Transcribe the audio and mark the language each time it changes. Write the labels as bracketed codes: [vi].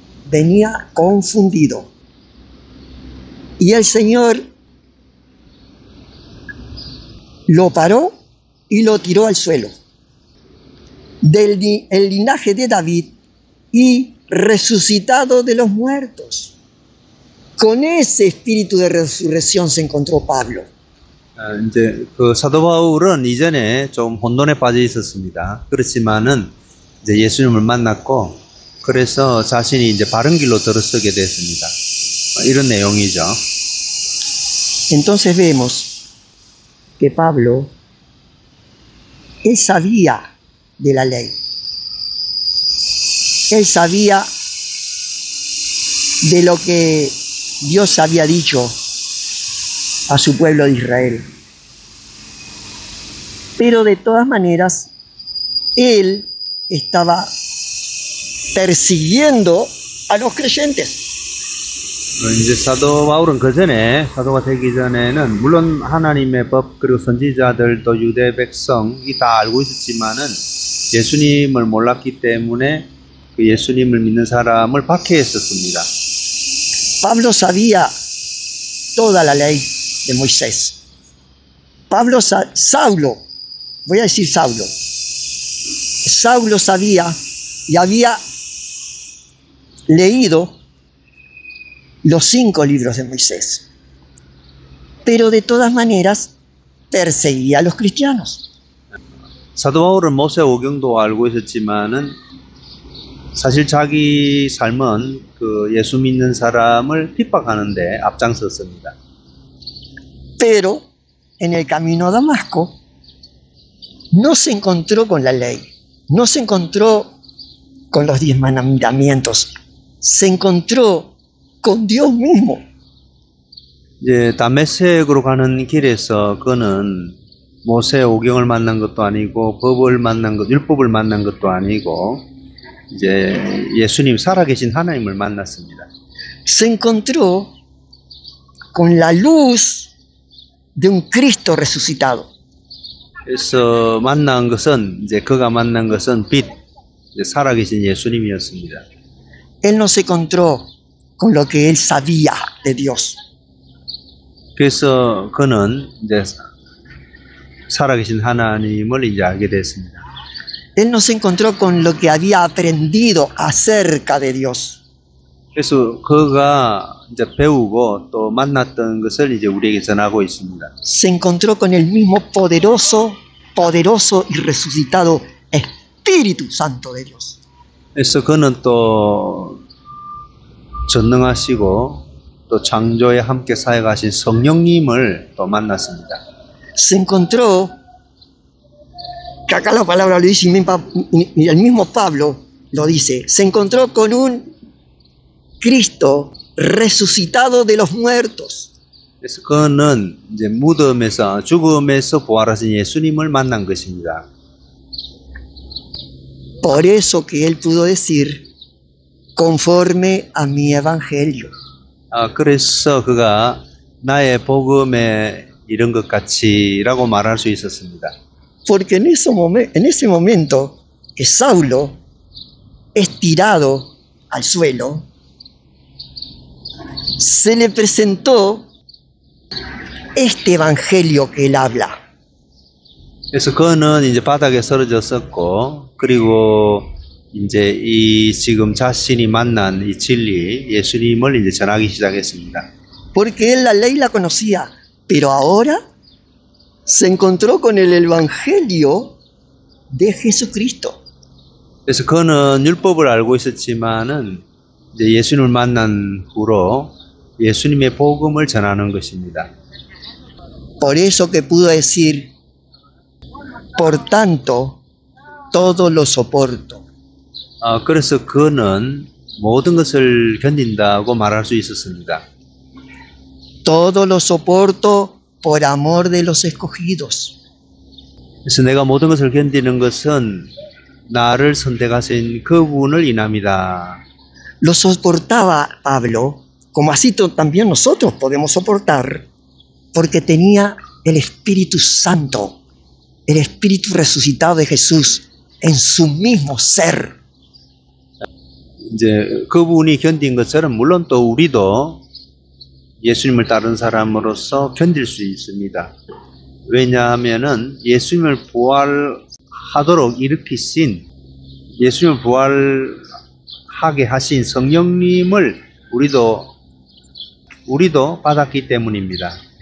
[es] Venía confundido. Y el Señor lo paró y lo tiró al suelo. El linaje de David y resucitado de los muertos. Con ese espíritu de resurrección se encontró Pablo. [ko] 이제 그 사도 바울은 이전에 좀 혼돈에 빠져 있었습니다. 그렇지만은 이제 예수님을 만났고 그래서 자신이 이제 바른 길로 들어서게 됐습니다. 이런 내용이죠. [es] Entonces vemos que Pablo, él sabía de la ley. Él sabía de lo que Dios había dicho a su pueblo de Israel. Pero de todas maneras, él estaba persiguiendo a los creyentes. [ko] 이제 사도 바울은 그 전에 사도가 되기 전에는 물론 하나님의 법 그리고 선지자들 또 유대 백성이 다 알고 있었지만은 예수님을 몰랐기 때문에 그 예수님을 믿는 사람을 박해했었습니다. [es] Pablo sabía toda la ley de Moisés. Saulo, voy a decir Saulo. Saulo sabía y había leído los 5 libros de Moisés. Pero de todas maneras perseguía a los cristianos. [ko] 사도 바울은 모세오경도 알고 있었지만은 사실 자기 삶은 그 예수 믿는 사람을 핍박하는데 앞장섰습니다. [es] Pero en el camino a Damasco no se encontró con la ley, no se encontró con los 10 mandamientos, se encontró con Dios mismo. [ko] 이제 다메섹으로 가는 길에서 그는 모세오경을 만난 것도 아니고 법을 만난 것, 율법을 만난 것도 아니고 이제 예수님 살아계신 하나님을 만났습니다. [es] Se encontró con la luz de un Cristo resucitado. [ko] 그래서 만난 것은 이제 그가 만난 것은 빛, 이제 살아계신 예수님이었습니다. [es] Él no se encontró con lo que él sabía de Dios. [ko] 그래서 그는 이제 살아계신 하나님을 이제 알게 됐습니다. [es] Él no se encontró con lo que había aprendido acerca de Dios. [ko] 그래서 그가 이제 배우고 또 만났던 것을 이제 우리에게 전하고 있습니다. [es] Se encontró con el mismo poderoso y resucitado Espíritu Santo de Dios. [ko] 그래서 그는 또 전능하시고 또 창조에 함께 사역하신 성령님을 또 만났습니다. [es] Se encontró, que acá la palabra lo dice y el mismo Pablo lo dice, se encontró con un Cristo resucitado de los muertos. [ko] 그래서 그는 이제 무덤에서 죽음에서 부활하신 예수님을 만난 것입니다. [es] Por eso que él pudo decir, conforme a mi evangelio. [ko] 그래서 그가 나의 복음에 이런 것 같이라고 말할 수 있었습니다. [es] Porque en ese momento que Saulo es tirado al suelo, se le presentó este evangelio que él habla. [ko] 그래서 그는 이제 바닥에 쓰러졌었고, 그리고 이제 이 지금 자신이 만난 이 진리, 예수님을 이제 전하기 시작했습니다. [es] Porque él la ley la conocía, pero ahora se encontró con el evangelio de Jesucristo. [ko] 그래서 그는 율법을 알고 있었지만은 이제 예수님을 만난 후로 예수님의 복음을 전하는 것입니다. [es] Por eso que pudo decir, por tanto, todo lo soporto. [ko] 그래서 그는 모든 것을 견딘다고 말할 수 있었습니다. [es] Todo lo soporto por amor de los escogidos. [ko] 그래서 내가 모든 것을 견디는 것은 나를 선택하신 그분을 인합니다. [es] Lo soportaba Pablo, como así también nosotros podemos soportar, porque tenía el Espíritu Santo, el Espíritu resucitado de Jesús en su mismo ser. [ko] 이제 그분이 견딘 것처럼 물론 또 우리도 예수님을 따른 사람으로서 견딜 수 있습니다. 왜냐하면은 예수님을 부활하도록 일으키신, 예수님을 부활하게 하신 성령님을 우리도 받았기 때문입니다.